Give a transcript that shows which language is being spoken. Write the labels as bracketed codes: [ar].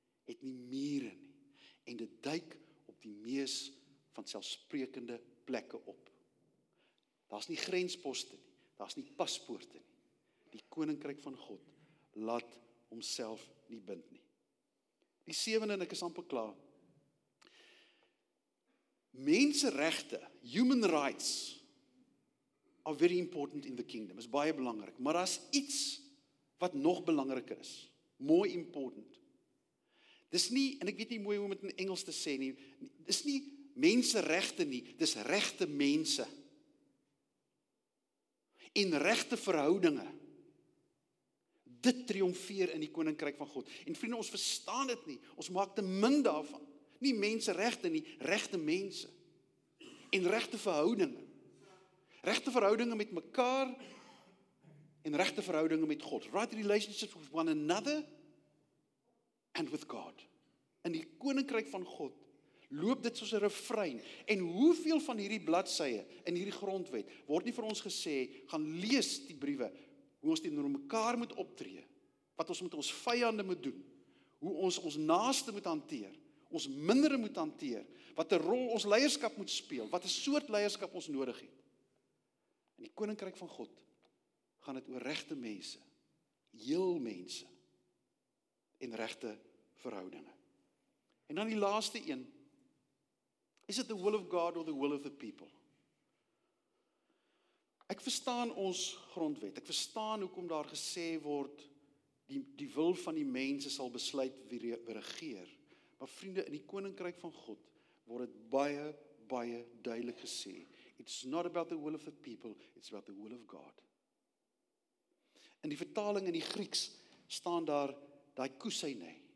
[af] Het nie mure nie. En dit duik op die mees van selfsprekende plekke op. Daar's nie grensposte nie, daar's nie paspoorte nie. Die koninkryk van God laat homself nie bind nie. Die sewende, en ek is amper klaar. [en] Menseregte, human rights, are very important in the kingdom. [af] Is baie belangrik, maar daar's iets wat nog belangriker is. [en] More important. [af] Dis nie, en ek weet nie mooi hoe om dit in Engels te sê nie, dis nie menseregte nie, dis regte mense. En regte verhoudinge. Dit triomfeer in die koninkryk van God. En vriende, ons verstaan dit nie. Ons maak te min daarvan. Nie menseregte nie, regte mense. En regte verhoudinge. Regte verhoudinge met mekaar en regte verhoudinge met God. [en] Right relationships with one another and with God. [af] In die koninkryk van God loop dit soos 'n refrein. En hoeveel van hierdie bladsye in hierdie grondwet word nie vir ons gesê, gaan lees die briewe, hoe ons teenoor mekaar moet optree, wat ons met ons vyande moet doen, hoe ons ons naaste moet hanteer, ons mindere moet hanteer, wat 'n rol ons leierskap moet speel, wat 'n soort leierskap ons nodig het. In die koninkryk van God gaan dit oor regte mense, heel mense en regte verhoudinge. En dan die laaste een, [en] is it the will of God or the will of the people? [af] Ek verstaan ons grondwet. Ek verstaan hoekom daar gesê word die wil van die mense sal besluit wie regeer. Maar vriende, in die koninkryk van God word dit baie baie duidelik gesê. [en] It's not about the will of the people, it's about the will of God. [af] In die vertaling in die Grieks staan daar daai kousyne.